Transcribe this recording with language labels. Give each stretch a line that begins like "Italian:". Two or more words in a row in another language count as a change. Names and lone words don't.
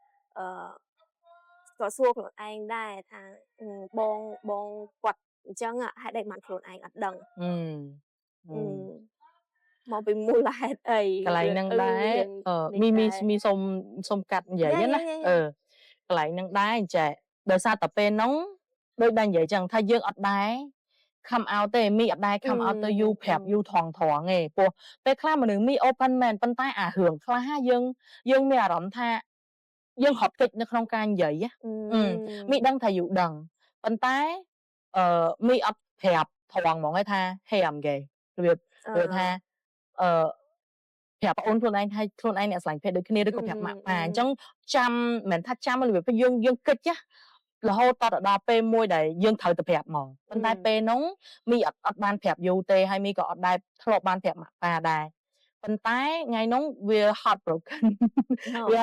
Khmer: ក៏សួរខ្លួនឯងដែរថាបងគាត់អញ្ចឹងហេតុអីបានខ្លួនឯងអត់ដឹងមកពីមូលហេតុអី កន្លែងហ្នឹងដែរមីសុំកាត់និយាយណាកន្លែងហ្នឹងដែរអញ្ចឹងដោយសារតែពេលហ្នឹងដូចដែលនិយាយចឹងថាយើងអត់ដែរ
English: come out
Khmer: ទេមីអត់ដែរ
English: come out
Khmer: ទៅយូប្រាប់យូថងទេព្រោះពេលខ្លះមនុស្សមី open មែនប៉ុន្តែអារឿង ខ្លះយើងមានអារម្មណ៍ថាយើងហត់កិច្ចនៅក្នុងការនិយាយមីដឹងថាយូដឹងប៉ុន្តែមីអត់ប្រាប់ថងហ្មងឯថា
English: hey I'm gay
Khmer: របៀបថាប្រាប់បងអូនខ្លួនឯងហើយខ្លួនឯងអ្នកស្រឡាញ់ភេទ ដូចគ្នាឬក៏ប្រាប់ម៉ាក់ប៉ាអញ្ចឹងចាំមិនថាចាំរបៀបយើងគិតណារហូតដល់ពេលមួយដែលយើងត្រូវទៅប្រាប់មកប៉ុន្តែពេលនោះ មីអត់បានប្រាប់យូទេហើយមីក៏អត់ដែរធ្លាប់បានប្រាប់ម៉ាក់ប៉ាដែរប៉ុន្តែថ្ងៃនោះវា heartbroken វា